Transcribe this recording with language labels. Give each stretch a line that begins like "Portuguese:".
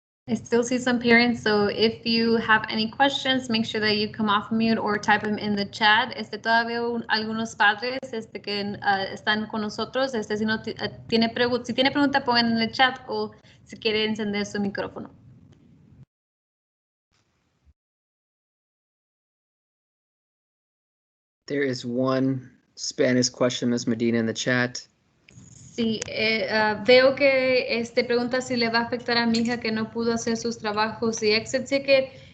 English: I still see some parents, so if you have any questions, make sure that you come off mute or type them in the chat.
Spanish: Todavía algunos padres que están con nosotros. Si no tiene si tiene pregunta, pongan en el chat, o si quiere encender su micrófono.
English: There is one Spanish question, Ms. Medina, in the chat.
Spanish: Sí, veo que pregunta si le va a afectar a mi hija que no pudo hacer sus trabajos y exit ticket.